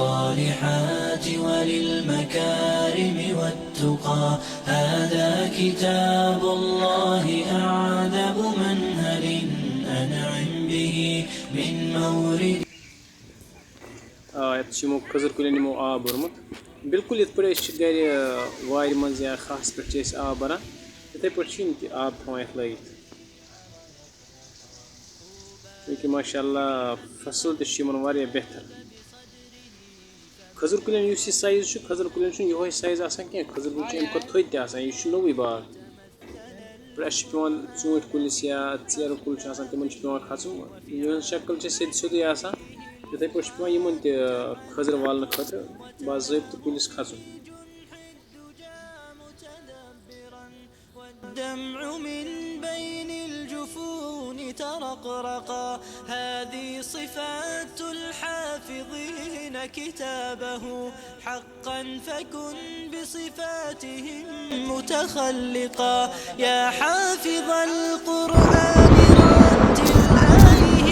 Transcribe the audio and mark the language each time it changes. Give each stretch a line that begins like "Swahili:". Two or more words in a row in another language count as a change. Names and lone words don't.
Arabic: للصالحات وللمكارم والتقى هذا كتاب الله أعذب منهل أنعم به من مورد
Kashmiri: یَتھ چھِ یِمو کھٔزٕر کُلٮ۪ن یِمو آب بوٚرمُت بِلکُل یِتھ پٲٹھۍ أسۍ چھِ گَرِ وارِ منٛز یا خاص پٮ۪ٹھ چھِ أسۍ آب بَران تِتھَے پٲٹھۍ چھِ یِم تہِ آب تھاوان یَتھ لٲگِتھ چوٗنٛکہِ
Arabic: ماشاء اللہ
Kashmiri: فصٕل تہِ چھُ یِمَن واریاہ بہتر کھٔزٕر کُلٮ۪ن یُس یہِ سایز چھُ کھٔزٕر کُلٮ۪ن چھُنہٕ یِہوے سایز آسان کینٛہہ کھٔزٕر کُلۍ چھِ اَمہِ کھۄتہٕ تھٔدۍ تہِ آسان یہِ چھُ نوٚوُے باغ اَسہِ چھُ پٮ۪وان ژوٗنٛٹھۍ کُلِس یا ژیرٕ کُل چھُ آسان تِمَن چھُ پٮ۪وان کھَسُن یِہٕنٛز شکٕل چھِ سیوٚدُے آسان تِتھَے پٲٹھۍ چھُ پٮ۪وان یِمَن تہِ کھٔزٕر والنہٕ خٲطرٕ باضٲبطہٕ کُلِس کھَسُن
Arabic: الدمع من بين الجفون ترقرقا هذه صفات الحافظين كتابه حقا فكن بصفاتهم متخلقا يا حافظ القرآن رتل آيه